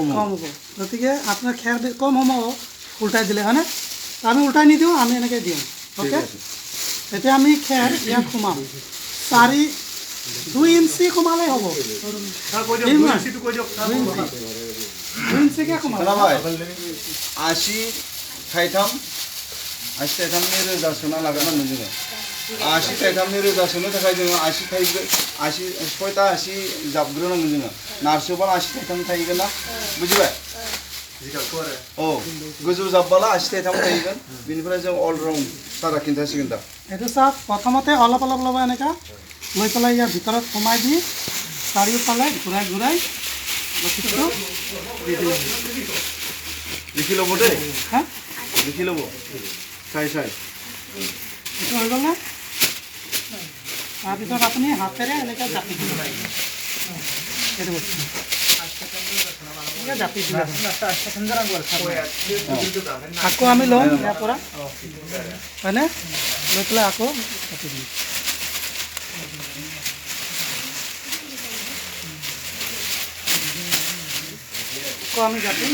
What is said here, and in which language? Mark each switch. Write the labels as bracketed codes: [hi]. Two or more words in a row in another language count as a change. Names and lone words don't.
[as] কম হ'ব গতিকে আপোনাৰ খেৰ কম হ'ব উল্টাই দিলে হয়নে আমি উল্টাই নিদিওঁ আমি এনেকৈ দিওঁ অ'কে এতিয়া আমি খেৰ ইয়াত সোমাম 2 ইঞ্চি সোমালেই হ'ব 2 ইঞ্চি 2 ইঞ্চিকে সোমাব [brx] खोनाबाय 80 थाइथाम 80 थाइथामनि रोजा सोना लागोन जोङो 80 थाइथामनि रोजा सोनो थाखाय जोङो 80 थाइगोन 80 6टा 80 जाबग्रोनांगोन जोङो नारसोबा 80 थाइथाम थाहैगोन ना बुजिबाय औ गोजौ जाब्बाला 80 थाइथाम थाहैगोन बेनिफ्राय जों [en] all round [brx] सारा खिन्थासिगोन दा [as] এইটো চাওক প্ৰথমতে অলপ অলপ ল'ব এনেকুৱা লৈ পেলাই ইয়াৰ ভিতৰত সোমাই দি চাৰিওফালে ঘূৰাই ঘূৰাই বস্তুটো দি দিব লিখি ল'ব দেই হা লিখি ল'ব চাই চাই এইটো হৈ গ'ল নে তাৰপিছত আপুনি হাতেৰে এনেকৈ জাপি দিব লাগিব এইটো বস্তু জাপি দিব আকৌ আমি ল'ম ইয়াৰ পৰা হয়নে লৈ পেলাই আকৌ জাপি দিম আকৌ আমি জাপিম